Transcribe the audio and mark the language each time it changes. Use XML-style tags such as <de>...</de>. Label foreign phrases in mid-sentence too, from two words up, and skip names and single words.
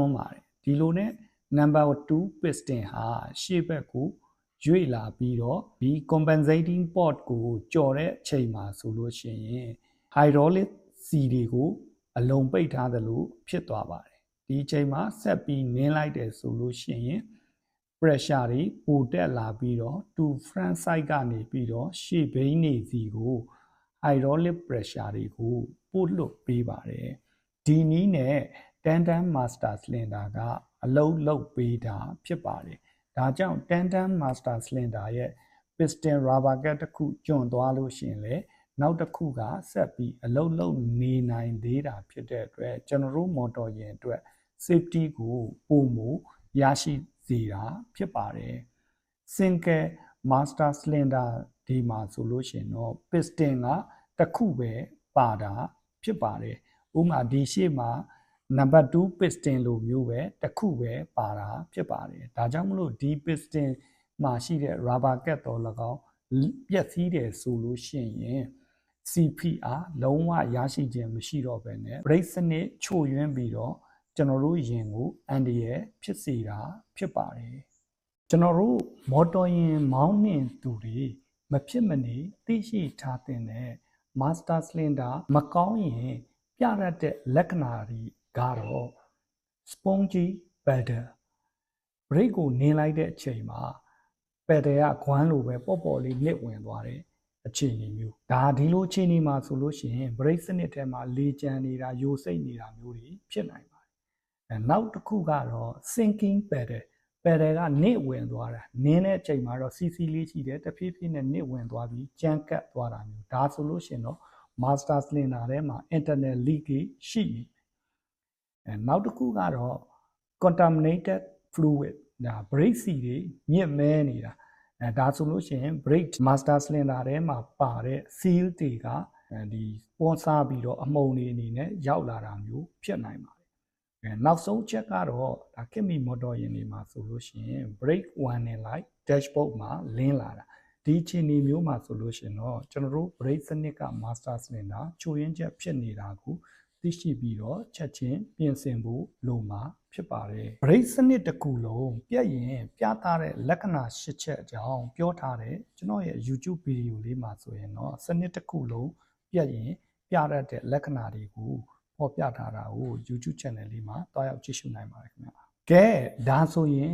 <my>န်းပါတယ်ဒီလိုနဲ့</my> <en>number 2 piston</en> <my>ဟာရှေ့ဘက်ကိုရွေ့လာပြီးတော့ဒီ</my> <en>compensating port</en> <my>ကိုကြော်တဲ့အချိန်မှာဆိုလို့ရှိရင်</my> <en>hydraulic C</en> <my>တွေကိုအလုံးပိတ်ထားသလိုဖြစ်သွားပါတယ်ဒီအချိန်မှာဆက်ပြီးနင်းလိုက်တယ်ဆိုလို့ရှိရင် pressure တွေပိုတက်လာပြီးတော့</my> <en>to front side</en> <my>ကနေပြီးတော့ရှေ့ဘိန်းနေစီကို</my> <en>hydraulic pressure</en> <my>တွေကိုပို့လွတ်ပေးပါတယ်ဒီနည်းနဲ့</my> <en>tandem master cylinder</en> <my>ကအလုံးလုံးပေးတာဖြစ်ပါတယ်ဒါကြောင့်</my> <en>tandem master cylinder</en> <my>ရဲ့</my> <en>piston rubber cap</en> <my>တစ်ခု ကျွံသွားလို့ရှိရင်လေနောက်တစ်ခုကဆက်ပြီးအလုံးလုံးနေနိုင်သေးတာဖြစ်တဲ့အတွက်ကျွန်တော်တို့မော် တော်ယာဉ်အတွက် safety ကိုပုံမူရရှိစေတာဖြစ်ပါတယ်</my> <en>single master cylinder</en> <my>ဒီမှာဆိုလို့ရှိရင်တော့ piston ကတစ်ခုပဲပါတာဖြစ်ပါတယ်ဥပမာဒီရှေ့မှာနံပါတ်2 piston လိုမျိုးပဲတစ်ခုပဲပါတာဖြစ်ပါတယ်ဒါကြောင့်မလို့ဒီ piston မှာရှိတဲ့</my> <en>rubber cap</en> <my>တော့၎င်းပျက်စီးတယ်ဆိုလို့ရှိရင် CPR လုံးဝရရှိခြင်းမရှိတော့ဘဲနဲ့ brake စနစ်ချို့ယွင်းပြီးတော့ကျွန်တော်တို့ယာဉ်ကိုအန္တရာယ်ဖြစ်စေတာဖြစ်ပါတယ်ကျွန်တော်တို့မော်တော်ယာဉ်မောင်းနှင်သူတွေမဖြစ်မနေသိရှိထားတဲ့</my> <en>master cylinder</en> <my>မကောင်းရင်ပြရတဲ့လက္ခဏာတွေကတော့</my> <en>spongy pedal</en> <my>brake ကိုနင်းလိုက်တဲ့အချိန်မှာ pedal ကခွမ်းလိုပဲပေါ့ပေါ့လေးနစ်ဝင်သွားတယ်အခြေအနေမျိုးဒါဒီလိုအခြေအနေမှာဆိုလို့ရှိရင် brake စနစ်ထဲမှာလေကျန်နေတာယိုစိမ့်နေတာမျိုးတွေဖြစ်နိုင်ပါတယ်နောက်တစ်ခုကတော့</my> <en>sinking pedal</en> <my>ကနစ်ဝင်သွားတာနင်းတဲ့အချိန်မှာတော့ CC လေးရှိတယ်တဖြည်းဖြည်းနဲ့နစ်ဝင်သွားပြီး ကြမ်းကပ်သွားတာမျိုးဒါဆိုလို့ရှိရင်တော့</my> <en>master cylinder</en> <my>ထဲမှာ</my> <en>internal leakage</en> <my>ရှိနေနောက်တစ်ခုကတော့</my> <en>contaminated fluid</en> <my>ဒါ brake စီ တွေညစ်မဲနေတာဒါဆိုလို့ရှိရင်</my> <en>brake master cylinder</en> <my>ထဲမှာပါတဲ့ seal တွေကဒီပေါ်စားပြီးတော့အမှုန်တွေအနေနဲ့ရောက်လာတာမျိုးဖြစ်နိုင်ပါတယ်နောက်ဆုံးချက်ကတော့ဒါခင်မီမော်တော်ယာဉ်တွေမှာဆိုလို့ရှိရင်</my> <en>brake warning light dashboard</en> <my>မှာလင်းလာတာဒီအခြေအနေမျိုးမှာဆိုလို့ရှိရင်တော့ကျွန်တော်တို့ brake စနစ်က</my> <en>master cylinder</en> <my>ချို့ယွင်းချက်ဖြစ် နေတာကိုသိရှိပြီးတော့ချက်ချင်းပြင်ဆင်ဖို့လိုမှာဖြစ်ပါတယ် brake စနစ်တစ်ခုလုံးပြည့်ရင်ပြသတဲ့လက္ခဏာ၈ချက်အကြောင်းပြောထားတယ်ကျွန်တော်ရဲ့ YouTube ဗီဒီယိုလေးမှာဆိုရင်တော့စနစ်တစ်ခုလုံးပြည့်ရင်ပြရတဲ့လက္ခဏာတွေကိုဖော်ပြထားတာကို</my> <en>YouTube channel</en> <my>လေးမှာတွားရောက်ကြည့်ရှုနိုင်ပါတယ်ခင်ဗျာကဲဒါဆိုရင်</my>